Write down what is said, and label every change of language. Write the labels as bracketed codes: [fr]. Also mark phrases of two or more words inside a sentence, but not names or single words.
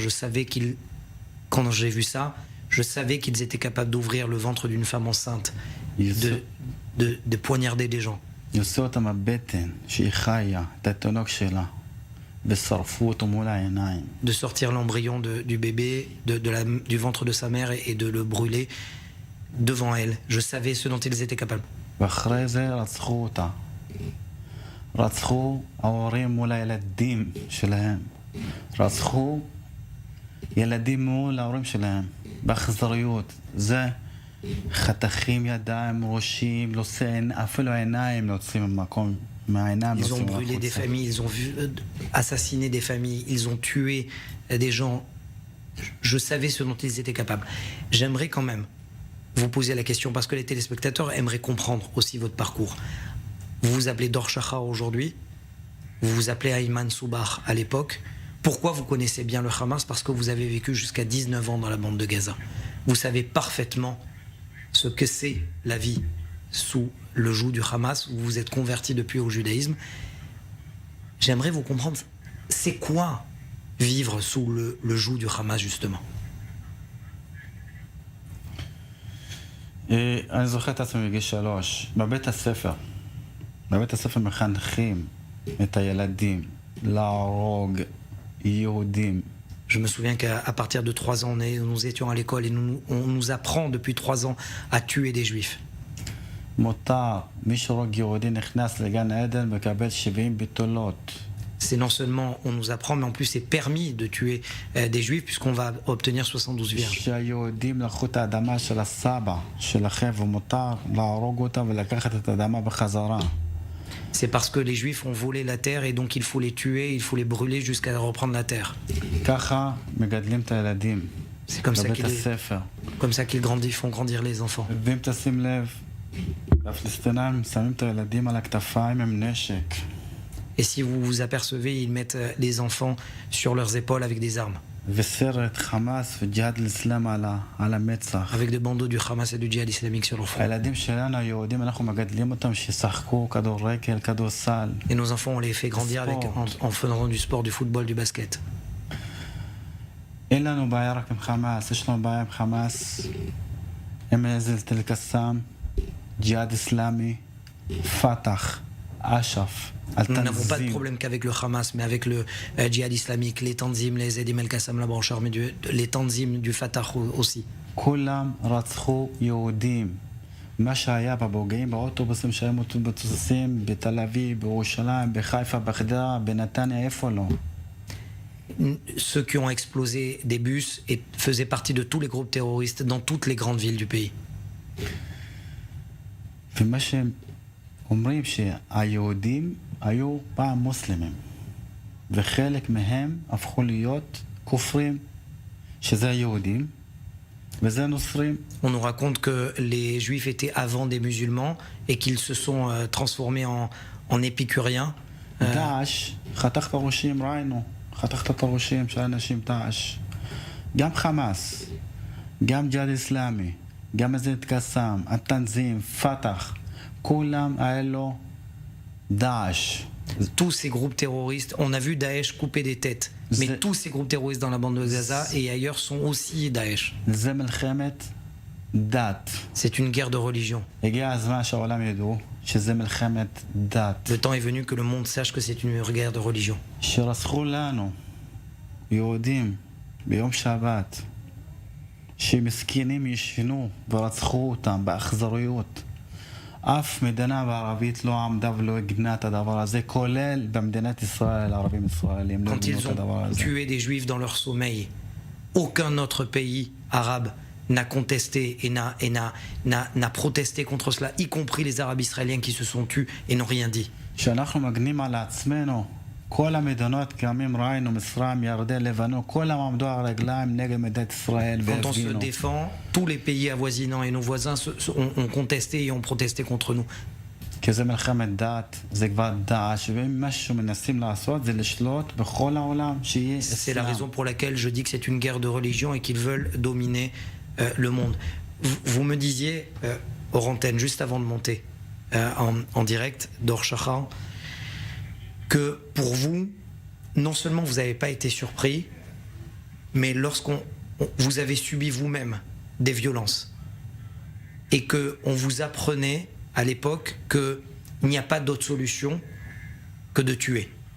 [fr] Je savais qu'ils, quand j'ai vu ça, je savais qu'ils étaient capables d'ouvrir le ventre d'une femme enceinte, de poignarder des gens. De sortir l'embryon du bébé du ventre de sa mère et de le brûler devant elle. Je savais ce dont ils étaient capables. [he] באכזריות, זה חתכים ידיים, ראשים, לא עושה, אפילו העיניים לא יוצאים ממקום, מהעיניים לא יוצאים [fr] Ils ont brûlé des familles, ils ont assassiné des familles, ils ont tué des gens. Je savais ce dont ils étaient capables. J'aimerais quand même vous poser la question, parce que les téléspectateurs aimeraient comprendre aussi votre parcours. Vous vous appelez Dor Shachar aujourd'hui, vous vous appelez Ayman Soubah à l'époque. Pourquoi vous connaissez bien le Hamas? Parce que vous avez vécu jusqu'à 19 ans dans la bande de Gaza. Vous savez parfaitement ce que c'est la vie sous le joug du Hamas. Vous vous êtes converti depuis au judaïsme. J'aimerais vous comprendre, c'est quoi vivre sous le joug du Hamas justement? [he] אני זוכר את עצמי בגיל 3, בבית הספר מחנכים את הילדים להרוג יהודים. [fr] Je me souviens qu'à partir de 3 ans, nous étions à l'école et on nous apprend depuis 3 ans à tuer des juifs. [he] מותר, מי שהורג יהודי נכנס לגן עדן מקבל 70 בתולות. [fr] C'est non seulement on nous apprend, mais en plus c'est permis de tuer des juifs puisqu'on va obtenir 72 vierges. [he] שהיהודים לקחו את האדמה של הסבא שלכם ומותר להרוג אותם ולקחת את האדמה בחזרה. [fr] C'est parce que les Juifs ont volé la terre et donc il faut les tuer, il faut les brûler jusqu'à reprendre la terre. C'est comme ça [he] בבית [fr] qu'ils [he] הספר. [fr] font grandir les enfants. [he] ואם תשים לב, הפלסטינאים שמים את הילדים על הכתפיים עם נשק. [fr] Et si vous vous apercevez, ils mettent les enfants sur leurs épaules avec des armes, [he] וסרט חמאס וג'יהאד אל-אסלאם על המצח. [fr] avec des bandeaux du Hamas et du djihad islamique sur leur front. [he] הילדים שלנו היהודים, אנחנו מגדלים אותם שישחקו כדורגל, כדורסל. [fr] Et nos enfants, on les fait grandir en faisant du sport, du football, du basket. [he] אין לנו בעיה רק עם חמאס, יש לנו בעיה עם חמאס, עם נזלת אל-קסאם, ג'יהאד אסלאמי, פתח, אש"ף, [fr] Nous n'avons pas de [he] אל-תנזים. [fr] problème qu'avec le Hamas, mais avec le djihad islamique, les Tanzim, les Edim el-Qassam, la branche armée, les Tanzim du Fatah aussi. [he] כולם רצחו יהודים. מה שהיה בבוגעים באוטובוסים שהיו מתבוססים בתל אביב, בירושלים, בחיפה, בחדרה, בנתניה, איפה לא? [fr] Ceux qui ont explosé des bus et faisaient partie de tous les groupes terroristes dans toutes les grandes villes du pays. [he] ומה שהם אומרים שהיהודים היו פעם מוסלמים, וחלק מהם הפכו להיות כופרים, שזה היהודים, וזה נוצרים. [fr] On nous raconte que les juifs étaient avant des musulmans et qu'ils se sont transformés en épicuriens. [he] דאעש, חתך את הראשים, ראינו, חתך את הראשים של אנשים דאעש. גם חמאס, גם ג'יהאד אסלאמי, גם נזלת אל-קסאם, התנזים, פתח, כולם האלו דאעש. [fr] Tous ces groupes terroristes, on a vu Daesh couper des têtes, mais tous ces groupes terroristes dans la bande de Gaza et ailleurs sont aussi Daesh. [he] זה מלחמת דת. [fr] C'est une guerre de religion. [he] הגיע הזמן שהעולם ידעו שזה מלחמת דת. [fr] Le temps est venu que le monde sache que c'est une guerre de religion. [he] שרצחו לנו יהודים ביום שבת, שמסכנים ישנו ורצחו אותם באכזריות. אף מדינה בערבית לא עמדה ולא הגנה את הדבר הזה, כולל במדינת ישראל, ערבים ישראלים, לא [fr] Quand [he] הגנו [fr] ils [he] את הדבר [fr] ont [he] הזה. [fr] tué des juifs dans leur sommeil, aucun autre pays arabe n'a contesté et n'a protesté contre cela, y compris les Arabes israéliens qui se sont tus et n'ont rien dit. [he] כשאנחנו מגנים על עצמנו, כל המדינות קמים, ראינו, מצרים, ירדן, לבנון, כולם עמדו על הרגליים נגד מדינת ישראל [fr] Quand on se [he] והפגינו. [fr] défend, tous les pays avoisinants et nos voisins ont contesté et ont protesté contre nous. [he] כי זה מלחמת דת, זה כבר דאעש, ואם משהו מנסים לעשות זה לשלוט בכל העולם, שיהיה [fr] C'est la [he] אסלאם. [fr] raison pour laquelle je dis que c'est une guerre de religion et qu'ils veulent dominer le monde. Vous me disiez, hors antenne, juste avant de monter en direct d'Or Shachar, que pour vous, non seulement vous n'avez pas été surpris, mais vous avez subi vous-même des violences et qu'on vous apprenait à l'époque qu'il n'y a pas d'autre solution que de tuer.